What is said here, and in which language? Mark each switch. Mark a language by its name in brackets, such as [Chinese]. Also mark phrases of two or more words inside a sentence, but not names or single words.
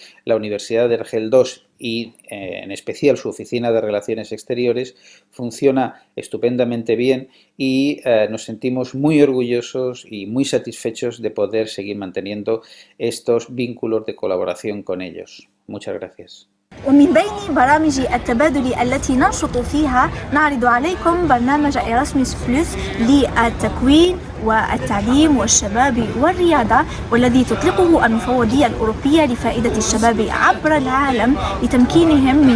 [Spanish] La Universidad de Argel II y en especial su Oficina de Relaciones Exteriores funciona estupendamente bien y nos sentimos muy orgullosos y muy satisfechos de poder seguir manteniendo estos vínculos de colaboración con ellos. Muchas gracias. [Arabic] ومن بين برامج التبادل التي ننشط فيها نعرض عليكم برنامج إيراسموس بلس للتكوين والتعليم والشباب والرياضة، والذي تطلقه المفوضية الأوروبية لفائدة الشباب عبر العالم لتمكينهم من